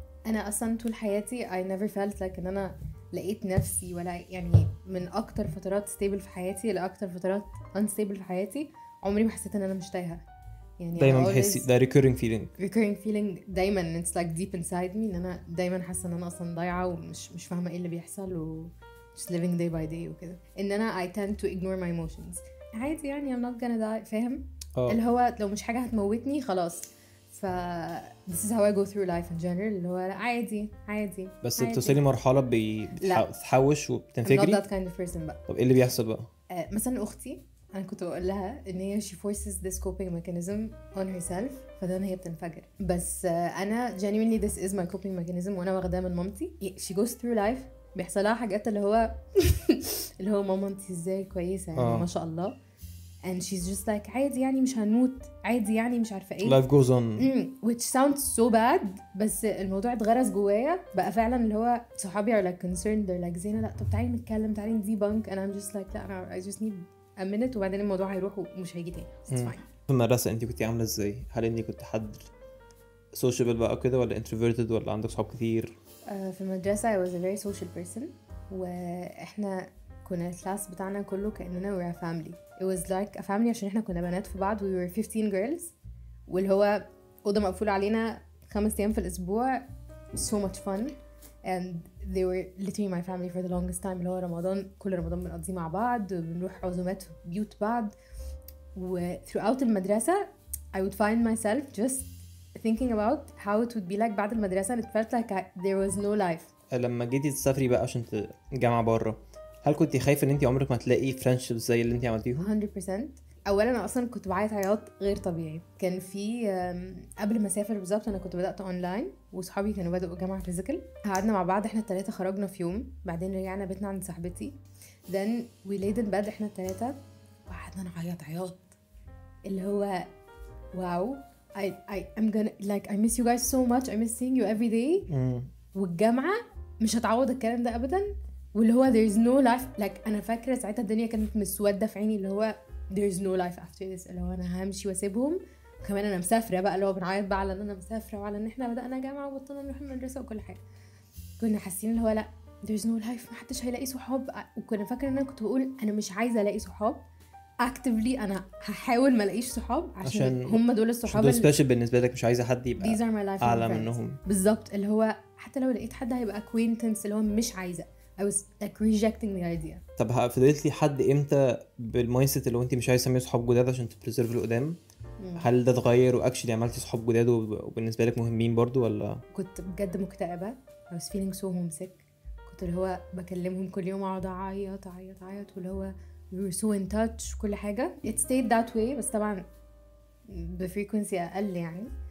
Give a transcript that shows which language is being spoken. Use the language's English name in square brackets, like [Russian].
[Arabic] انا اصلا طول حياتي [English] I never felt like [Arabic] ان انا لقيت نفسي، ولا يعني من اكتر فترات stable في حياتي لاكتر فترات unstable في حياتي عمري ما حسيت ان انا مش تايهه. يعني دايما بحسي ده recurring feeling دايما [English] it's like deep inside me [Arabic] ان انا دايما حاسه ان انا اصلا ضايعه ومش فاهمه ايه اللي بيحصل و [English] just living day by day [Arabic] وكده. ان انا [English] I tend to ignore my emotions. [Arabic] عادي يعني [English] I'm not gonna die. [Arabic] فاهم؟ اللي هو لو مش حاجه هتموتني خلاص. [English] ف this is how I go through life in general. [Arabic] اللي هو عادي بس بتوصلي مرحله بتتحوش وبتنفجري. [English] I'm not that kind of person [Arabic] بقى. طب ايه اللي بيحصل بقى؟ مثلا اختي انا كنت بقول لها ان هي [English] she forces this coping mechanism on herself [Arabic] فده هي بتنفجر. بس انا [English] genuinely this is my coping mechanism [Arabic] وانا واخداها من مامتي. [English] she goes through life [Arabic] بيحصل لها حاجات اللي هو اللي هو ماما انت ازاي كويسه يعني ما شاء الله [English] and she's just like [Arabic] عادي يعني مش هنموت، عادي يعني مش عارفه ايه. [English] life goes on which sounds so bad. [Arabic] بس الموضوع اتغرس جوايا بقى فعلا. اللي هو صحابي [English] are like concerned they're like [Arabic] زينة لا طب تعالي نتكلم، تعالي نديبانك. [English] and I'm just like [Arabic] لا انا [English] I just need a minute [Arabic] وبعدين الموضوع هيروح ومش هيجي تاني. [English] it's fine. [Arabic] في المدرسه انت كنتي عامله ازاي؟ هل انت كنت حد سوشيبل بقى كده ولا introverted ولا عندك صحاب كتير؟ في المدرسه [English] I was a very social person [Arabic] واحنا كنا الكلاس بتاعنا كله كأننا [English] we're a family. it was like a family [Arabic] عشان احنا كنا بنات في بعض. [English] we were 15 girls [Arabic] واللي هو أوضة مقفولة علينا 5 أيام في الأسبوع. [English] so much fun and they were literally my family for the longest time. [Arabic] اللي هو رمضان كل رمضان بنقضيه مع بعض، بنروح عزومات في بيوت بعض. [English] و throughout المدرسة I would find myself just thinking about how it would be like [Arabic] بعد المدرسة. [English] and it felt like there was no life. [Arabic] لما جيتي تسافري بقى عشان الجامعة بره، هل كنتي خايفة ان انتي عمرك ما تلاقي فريندشيب زي اللي انتي عملتيهم؟ 100%. اولا انا اصلا كنت بعيط عياط غير طبيعي. كان في قبل ما اسافر بالظبط انا كنت بدات اونلاين وصحابي كانوا بداوا جامعه فيزيكال. قعدنا مع بعض احنا الثلاثه، خرجنا في يوم بعدين رجعنا بيتنا عند صاحبتي. [English] then we laid in bed [Arabic] احنا الثلاثه وقعدنا نعيط عياط اللي هو واو [English] I'm gonna like I miss you guys so much. I miss seeing you every day. [Arabic] والجامعه مش هتعوض الكلام ده ابدا. واللي هو [English] there is no life [Arabic] like انا فاكره ساعتها الدنيا كانت مسوده في عيني. اللي هو [English] there is no life after this. [Arabic] اللي هو انا همشي واسيبهم كمان. انا مسافره بقى اللي هو بنعيط بقى على ان انا مسافره وعلى ان احنا بدانا جامعه وبطلنا نروح المدرسه وكل حاجه. كنا حاسين اللي هو لا [English] there is no life، [Arabic] محدش هيلاقي صحاب. وكنا فاكره ان انا كنت بقول انا مش عايزه الاقي صحاب actively. انا هحاول ما الاقيش صحاب عشان هم دول الصحاب دول سبيشال بالنسبه لك، مش عايزه حد يبقى [English] these are my life [Arabic] اعلى منهم بالظبط. اللي هو حتى لو لقيت حد هيبقى [English] acquaintance [Arabic] اللي هو مش عايزه. [English] I was like rejecting the idea. [Arabic] طب فضلت لي حد امتى بالمايند سيت اللي انت مش عايز تعملي صحاب جداد عشان تبريزيرف اللي قدام؟ هل ده اتغير واكشلي عملتي صحاب جداد وبالنسبه لك مهمين برضو ولا؟ كنت بجد مكتئبه. [English] I was feeling so homesick. [Arabic] كنت اللي هو بكلمهم كل يوم اقعد اعيط واللي هو [English] we were so in touch [Arabic] كل حاجه. [English] It stayed that way [Arabic] بس طبعا بفريكونسي اقل يعني.